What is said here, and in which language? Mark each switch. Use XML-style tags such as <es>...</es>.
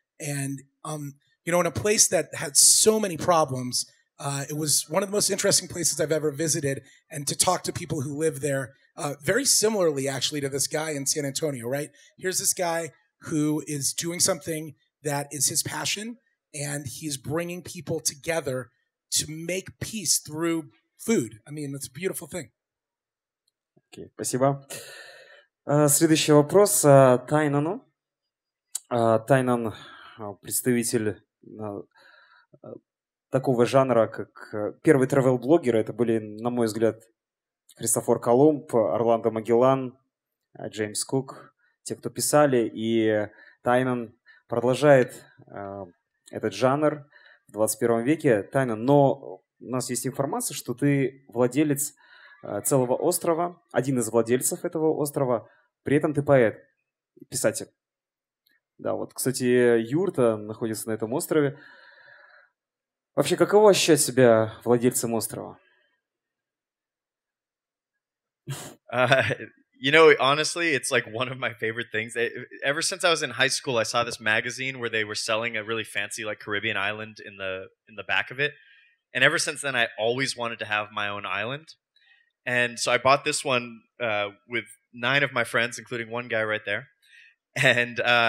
<en>And, in a place that had so many problems, it was one of the most interesting places I've ever visited, and to talk to people who live there, very similarly, actually, to this guy in San Antonio, right? Here's this guy who is doing something that is his passion, and he's bringing people together to make peace through food. I mean, it's a beautiful thing.</en> <ru>Okay, спасибо. Следующий вопрос Тайнану. Тайнан представитель такого жанра, как первые travel-блогеры. Это были, на мой взгляд, Христофор Колумб, Орландо Магеллан, Джеймс Кук, те, кто писали. И Тайнан продолжает этот жанр в 21 веке. Тайнан, но у нас есть информация, что ты владелец целого острова, один из владельцев этого острова, при этом ты поэт, писатель. Да, вот, кстати, юрта находится на этом острове. Вообще, каково ощущать себя владельцем острова?</ru> <en>Honestly, it's like one of my favorite things. Ever since I was in high school, I saw this magazine where they were selling a really fancy like Caribbean island in the back of it. And ever since then, I always wanted to have my own island. And so I bought this one with 9 of my friends, including one guy right there. And</en>